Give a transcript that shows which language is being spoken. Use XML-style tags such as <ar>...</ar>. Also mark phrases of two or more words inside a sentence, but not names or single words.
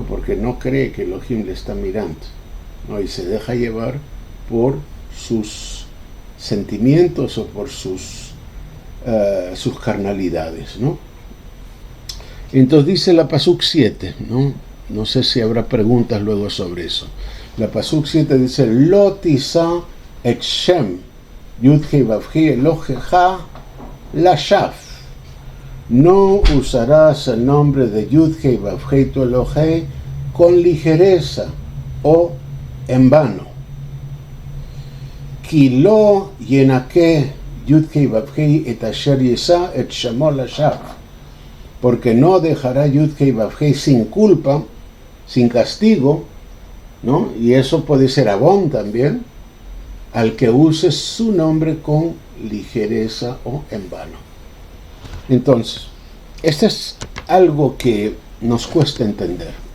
<es>Porque no cree que Elohim le está mirando, ¿no? Y se deja llevar por sus sentimientos o por sus carnalidades, ¿no? Entonces dice la Pasuk 7, ¿no? No sé si habrá preguntas luego sobre eso. La Pasuk 7 dice,</es> <he>לא תשא את שם יוד הי ואו הי אלהיך לשוא.</he> <es>No usarás el nombre de</es> <he>Yudhei vavhei</he> <es>tu Elohei con ligereza o en vano.</es> <he>כי לא ינקה יוד הי ואו הי את אשר ישא את שמו לשוא.</he> <es>Porque no dejará</es> <he>Yudhei vavhei</he> <es>sin culpa, sin castigo, ¿no? Y eso puede ser Abón también, al que use su nombre con ligereza o en vano. Entonces, esto es algo que nos cuesta entender.</es>